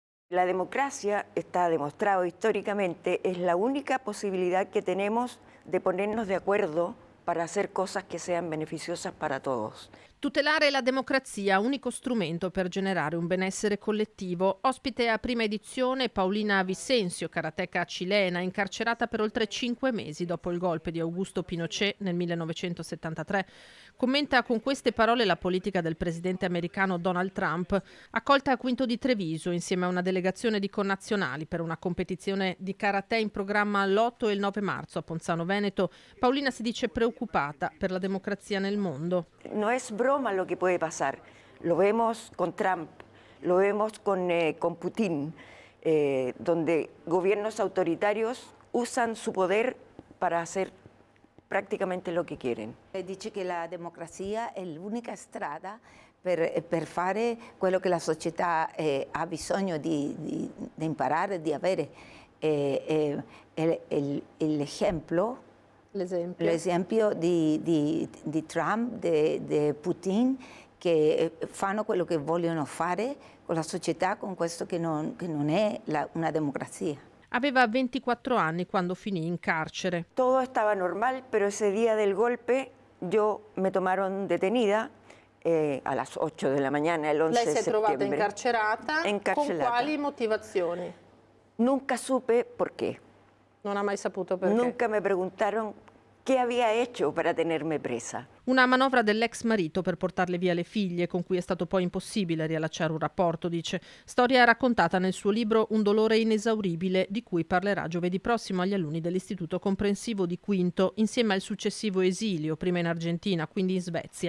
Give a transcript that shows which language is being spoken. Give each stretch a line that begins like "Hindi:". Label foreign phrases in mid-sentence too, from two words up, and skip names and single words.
Spanish: La democracia, está demostrado históricamente, es la única posibilidad que tenemos de ponernos de acuerdo para hacer cosas que sean beneficiosas para todos.
Italian: Tutelare la democrazia, unico strumento per generare un benessere collettivo. Ospite a prima edizione Paulina Vicensio, karateka cilena, incarcerata per oltre 5 mesi dopo il golpe di Augusto Pinochet nel 1973. Commenta con queste parole la politica del presidente americano Donald Trump, accolta a Quinto di Treviso insieme a una delegazione di connazionali per una competizione di karate in programma l'8 e il 9 marzo a Ponzano Veneto. Paulina si dice preoccupata per la democrazia nel mondo.
Spanish: No es broma lo que puede pasar. Lo vemos con Trump, lo vemos con Putin, donde gobiernos autoritarios usan su poder para hacer praticamente lo che quieren.
Italian: Dice che la democrazia è l'unica strada per fare quello che la società ha bisogno di imparare, di avere. L'esempio di Trump, di Putin, che fanno quello che vogliono fare con la società, con questo che non è una democrazia. Aveva 24 anni quando finì in carcere.
Spanish: Todo estaba normal, pero ese día del golpe me tomaron detenida a las 8 de la mañana, el 11
Italian: Lei
Spanish: de
Italian: si è
Spanish: septiembre.
Italian: trovata incarcerata. Con quali motivazioni?
Spanish: Nunca supe por qué.
Italian: Non ha mai saputo perché.
Spanish: Nunca me preguntaron qué había hecho para tenerme presa.
Italian: Una manovra dell'ex marito per portarle via le figlie, con cui è stato poi impossibile riallacciare un rapporto, dice. Storia raccontata nel suo libro Un dolore inesauribile, di cui parlerà giovedì prossimo agli alunni dell'Istituto Comprensivo di Quinto, insieme al successivo esilio, prima in Argentina, quindi in Svezia.